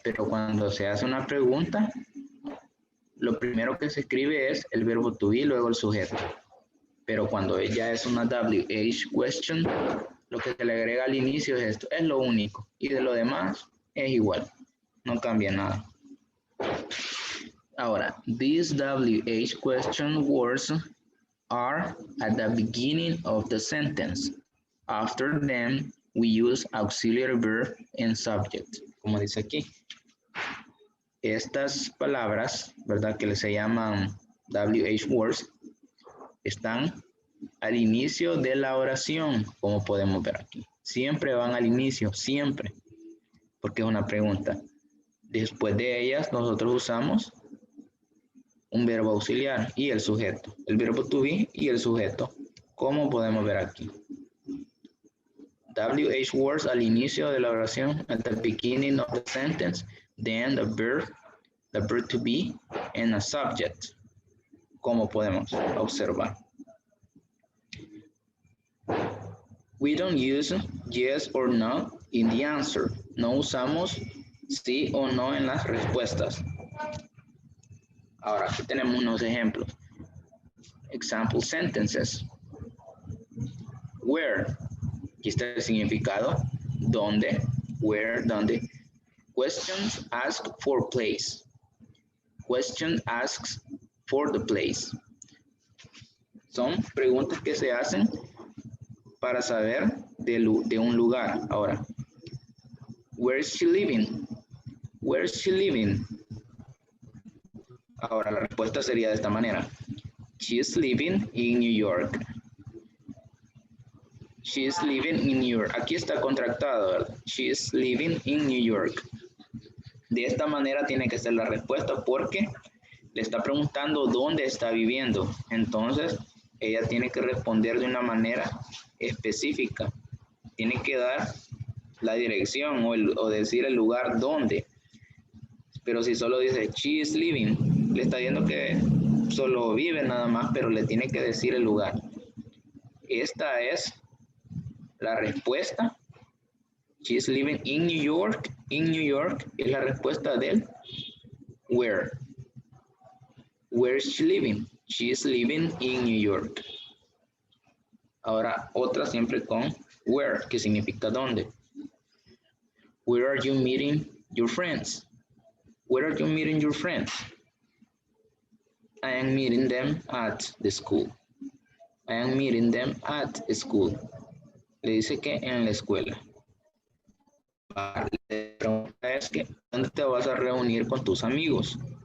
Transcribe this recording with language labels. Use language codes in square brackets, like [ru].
[es] Pero cuando se hace una pregunta, lo primero que se escribe es el verbo to be, luego el sujeto. Pero cuando ya es una WH question, lo que se le agrega al inicio es esto, es lo único. Y de lo demás es igual, no cambia nada. [en] Ahora, these WH question words are at the beginning of the sentence. After them, we use auxiliary verb and subject, [es] como dice aquí. Estas palabras, ¿verdad? Que se llaman WH words, están al inicio de la oración, como podemos ver aquí. Siempre van al inicio, siempre, porque es una pregunta. Después de ellas, nosotros usamos un verbo auxiliar y el sujeto, el verbo to be y el sujeto, como podemos ver aquí. [en] WH words [es] al inicio de la oración, [en] at the beginning of the sentence, then the verb to be, and a subject, [es] como podemos observar. [en] We don't use yes or no in the answer. [es] No usamos sí o no en las respuestas. Ahora, aquí tenemos unos ejemplos. [en] Example sentences. Where. [es] Aquí está el significado. ¿Dónde? Where, ¿dónde? [en] Questions ask for place. Question asks for the place. [es] Son preguntas que se hacen para saber de un lugar. [en] Ahora, where is she living? Where is she living? [es] Ahora, la respuesta sería de esta manera. [en] She is living in New York. She is living in New York. [es] Aquí está contractado, ¿verdad? [en] She is living in New York. [es] De esta manera tiene que ser la respuesta porque le está preguntando dónde está viviendo. Entonces, ella tiene que responder de una manera específica. Tiene que dar la dirección o decir el lugar donde. Pero si solo dice [en] she is living, [es] le está diciendo que solo vive nada más, pero le tiene que decir el lugar. Esta es la respuesta [en] She's living in New York. In New York [es] es la respuesta del [en] where. Where is she living? She is living in New York. [es] Ahora otra siempre con where, que significa dónde. [en] Where are you meeting your friends? Where are you meeting your friends? I am meeting them at the school. I am meeting them at school. [es] Le dice que en la escuela. La pregunta es que, ¿dónde te vas a reunir con tus amigos?